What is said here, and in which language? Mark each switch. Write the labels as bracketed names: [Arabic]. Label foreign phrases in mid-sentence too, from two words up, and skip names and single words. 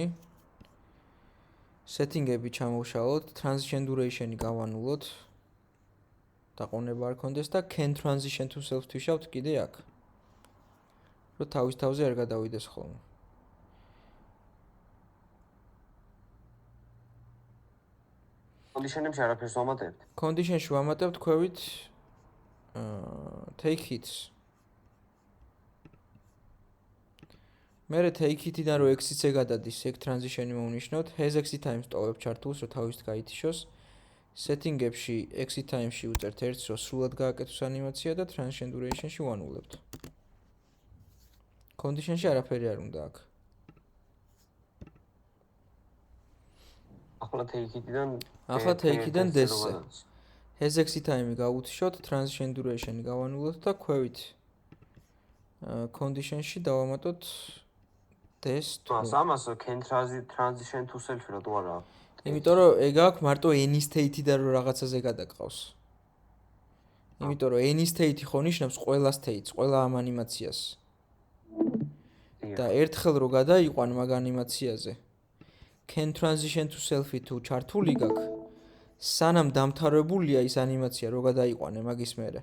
[Georgian] setting-ები ჩამოვშალოთ, [English] transition duration- [Georgian] ი გავანულოთ. დაყოვნება არ კონდეს და [English] can transition to self [Georgian] twishავთ კიდე აქ. რომ თავის თავზე არ გადავიდეს ხოლმე. condition-ებში არაფერს ვამატებთ? condition-ში ვამატებთ ქვევით [English] take hits. [Georgian] მერე [English] take hit- [Georgian] დან რო exit-ზე გადადის, ეგ transition-ი მოვნიშნოთ, [English] has exit times [Georgian] ტოვებ ჩართულს, რომ თავისით გაითიშოს. setting-ებში [English] exit time- [Georgian] ში უწერთ 1-ს, რომ სრულად გააკეთოს ანიმაცია და [English] transition duration- [Georgian] ში ვანულებთ. condition-ში არაფერი არ უნდა აქ. ახლა [English] take hit- [Georgian] დან [English] take hit- [Georgian] დან des-ზე. [English] has exit time- [Georgian] ი გავუთიშოთ, [English] transition duration- [Georgian] ი გავანულოთ და ქვევით condition-ში დავამატოთ des მას ამას [English] can transition to self- [Georgian] ი რა თუ არა? იმიტომ რომ ეგ აქვს მარტო [English] any state- [Georgian] ი და რომ რაღაცაზე გადაყავს. იმიტომ რომ [English] any state- [Georgian] ი ხო ნიშნავს ყველა state-ს, ყველა ამ ანიმაციას. და ერთხელ რო გადაიყვან მაგ ანიმაციაზე [English] can transition to self- [Georgian] ი თუ ჩართული გაქვს, სანამ დამთავრებულია ის ანიმაცია რო გადაიყვანე მაგის მერე.